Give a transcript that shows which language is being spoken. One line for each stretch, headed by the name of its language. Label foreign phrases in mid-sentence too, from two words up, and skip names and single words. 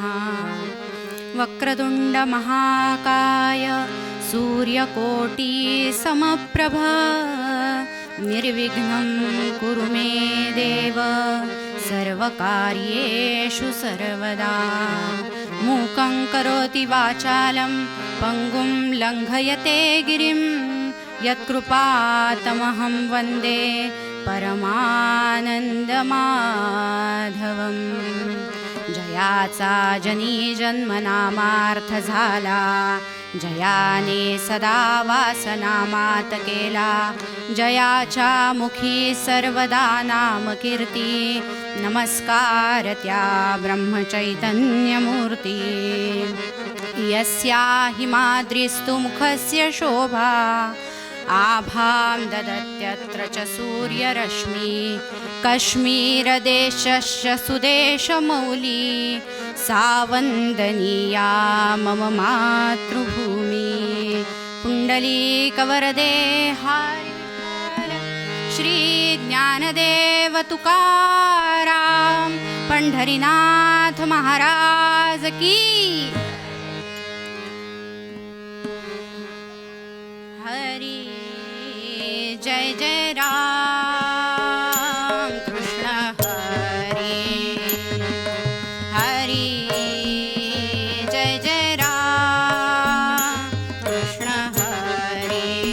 Sanskrit: वक्रतुंड महाकाय सूर्यकोटि समप्रभ निर्विघ्नं कुरु मे देव सर्वकार्येषु सर्वदा. मूकं करोति वाचालं पंगुं लंघयते गिरिं यत्कृपातमहं वन्दे परमानन्दमाधवम्.
Marathi: जयाचा जनी जन्मनामार्थ झाला, जयाने सदा वासनामात केला. जयाच्या मुखी सर्वदा नाम कीर्ती, नमस्कार त्या ब्रह्मचैतन्यमूर्ती.
Sanskrit: यस्या हिमाद्रिस्तु मुखस्य शोभा, आभां ददत्यत्र च सूर्यरश्मि. कश्मीरदेशस्य सुदेशमौली, सा वन्दनीया मम मातृभूमि.
Marathi: पुण्डलीकवरदे हरि श्री ज्ञानदेव तुकाराम पंढरीनाथ महाराज की. हरि जय जय राम कृष्ण हरि. हरि जय जय राम कृष्ण हरि.